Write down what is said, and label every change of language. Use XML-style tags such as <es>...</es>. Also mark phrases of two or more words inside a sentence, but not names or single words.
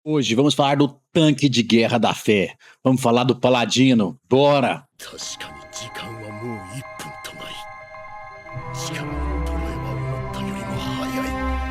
<pt>Hoje vamos falar do tanque de guerra da fé. Vamos falar do paladino. Bora!</pt> <ja>確かに時間はもう1分とない。力の衰えは思ったよりも早い。</ja>